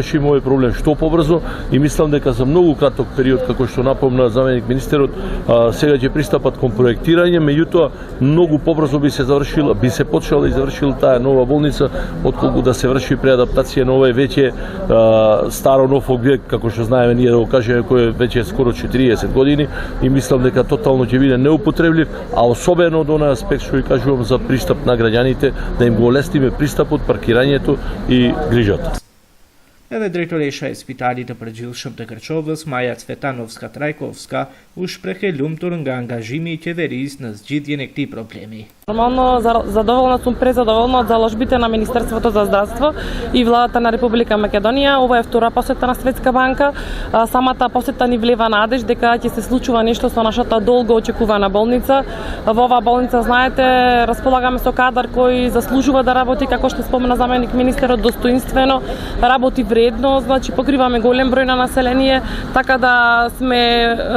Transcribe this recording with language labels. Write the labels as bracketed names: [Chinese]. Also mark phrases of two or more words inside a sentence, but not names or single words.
[Macedonian] решиме овој проблем што побрзо, и мислам дека за многу краток период, како што напомна заменик министерот, сега ќе пристапат кон проектирање, меѓутоа многу побрзо би се почела и завршила таа нова болница, отколку да се врши преадаптација на овој веќе старо нов објект, како што знаеме ние да го кажеме, кој веќе е скоро 40 години, и мислам дека тотално ќе биде неупотреблив, а особено од онај аспект што ви кажувам за пристап на граѓаните, да им го олестиме пристапот, паркирањето и грижата. [Albanian] Edhe drejtoresha e spitalit të përgjithshëm të Kërçovës, Maja Cvetanovska Trajkovska, u shpreh lumtur nga angazhimi i qeverisë në zgjidhjen e këtij problemi. [Macedonian] Нормално задоволна сум, презадоволна од заложбите на Министерството за здравство и владата на Република Македонија. Ова е втора посета на Светска банка. Самата посета ни влева надеж дека ќе се случува нешто со нашата долго очекувана болница. Во оваа болница, знаете, располагаме со кадар кој заслужува да работи, како што спомена заменик министерот, достоинствено, работи вредно, значи покриваме голем број на население, така да сме